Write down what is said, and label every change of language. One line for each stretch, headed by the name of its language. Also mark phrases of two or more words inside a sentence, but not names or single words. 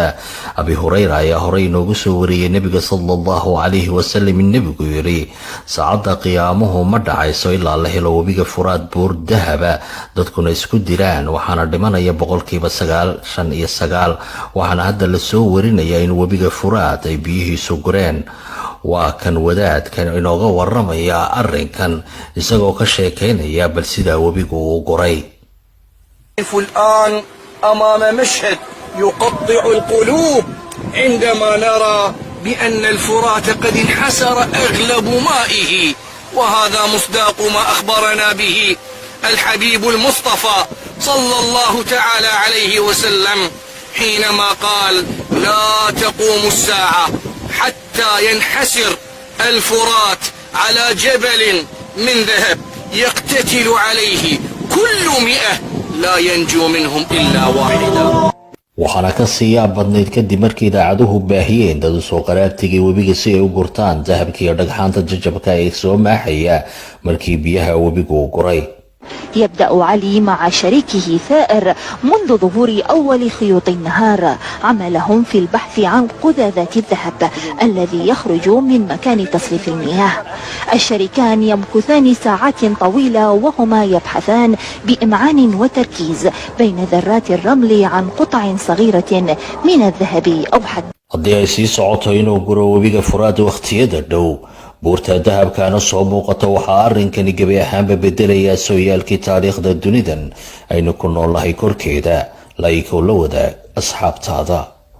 Somali: Abi Hurayra ayaa horey inoogu soo wariyay nebiga
Arabic: صلى الله عليه وسلم
Somali: in nebigu yiri saacada qiyaamuhu ma dhacayso ilaa la helo webiga Furaad buur dahaba dadkuna isku diraan. waxaana dhimanaya 99%. waxaana hadda la soo warinayaa in webiga Furaad ay biyihiisu gureen. waa kan wadaadkan inooga waramaya arrinkan isagoo ka sheekeynaya bal sida webigu uu guray.
Arabic: الآن أمام مشهد يقطع القلوب عندما نرى بأن الفرات قد انحسر أغلب مائه، وهذا مصداق ما أخبرنا به الحبيب المصطفى صلى الله تعالى عليه وسلم حينما قال: لا تقوم الساعة حتى ينحسر الفرات على جبل من ذهب يقتتل عليه كل 100 لا ينجو منهم إلا واحدا.
Somali: waxaana ka siyaab badnayd kadib markii idaacaduhu baahiyeen dad soo qaraabtigii webiga si ay u gurtaan dahabka iyo dhagxaanta jajabka ee soo maaxaya markii biyaha webigu guray.
Arabic: يبدأ علي مع شريكه ثائر منذ ظهور أول خيوط النهار عملهم في البحث عن قذاذات الذهب الذي يخرج من مكان تصريف المياه. الشريكان يمكثان ساعات طويلة وهما يبحثان بإمعان وتركيز بين ذرات الرمل عن قطع صغيرة من الذهب أو حتى
Somali: haddii ay sii socoto inuu guro webiga Furaad waqtiyada dhow buurta dahabkaana soo muuqato waxaa arrinkani gebi ahaanba bedelayaa sooyaalkii taariikhda dunidan aynu ku noolahay korkeeda. la wadaag asxaabtaada.